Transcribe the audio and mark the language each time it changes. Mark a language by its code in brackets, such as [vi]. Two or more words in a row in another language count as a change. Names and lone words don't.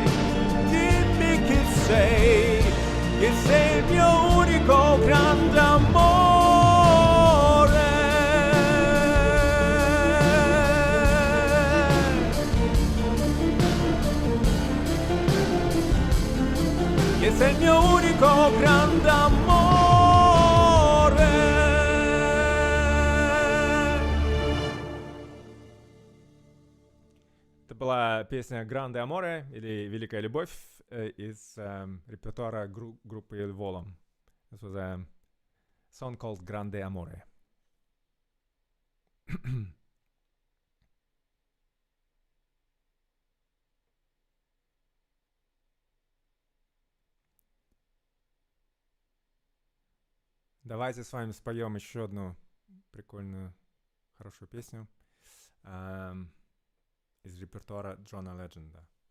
[it] Dimmi che sei il mio unico grande amore. Che sei il mio unico grande amore. [ru] Это была песня «Гранде Аморе» или «Великая любовь» из репертуара группы Il Volo. [en] This was a song called «Grande Amore». [ru] Давайте с вами споем еще одну прикольную, хорошую песню из репертуара Джона Ледженда.